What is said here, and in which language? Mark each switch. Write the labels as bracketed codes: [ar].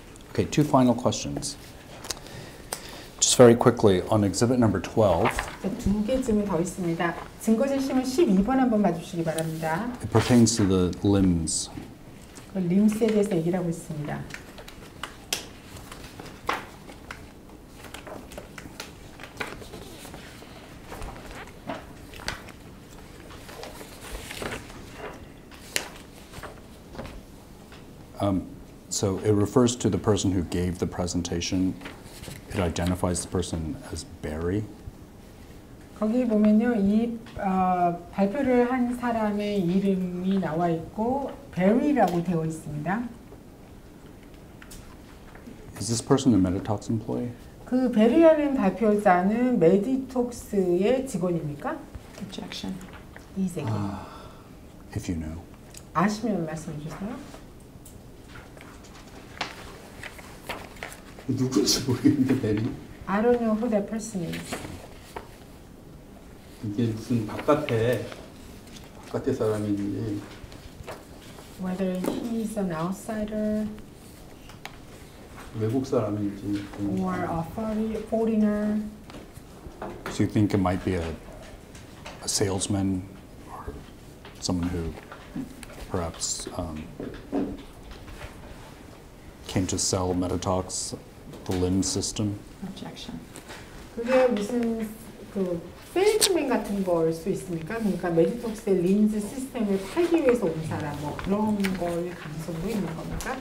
[en] Okay, two final questions. Just very quickly, on exhibit number 12, [ko] 두 개 질문 더 있습니다. 증거 제시문 12번 한번 봐주시기 바랍니다. [en] it pertains to the limbs. [ko] 그 림스에 대해서 얘기를 하고 있습니다. [en] So it refers to the person who gave the presentation. It identifies the person as Barry. [ko] 거기 보면요, 이 발표를 한 사람의 이름이 나와 있고 베리라고 되어 있습니다. [en] Is this person a BOTOX employee? [ko] 그 베리라는 발표자는 메디톡스의 직원입니까? [en] Objection. [ko] 이세기. [en] If you know. [ko] 아시면 말씀해 주세요. 누군지 모르겠는데 베리? [en] I don't know who that person is. [ko] 이게 무슨 바깥에 사람인지. [en] Whether he's an outsider [ko] 외국 사람인지. [en] or a foreigner. So you think it might be a salesman or someone who perhaps came to sell BOTOX, the limb system? Objection. [ko] 그게 무슨 그 세일즈맨 같은 걸 수 있습니까? 그러니까 메디톡스의 린즈 시스템을 팔기 위해서 온 사람 뭐 그런 걸 가능성도 있는 겁니까?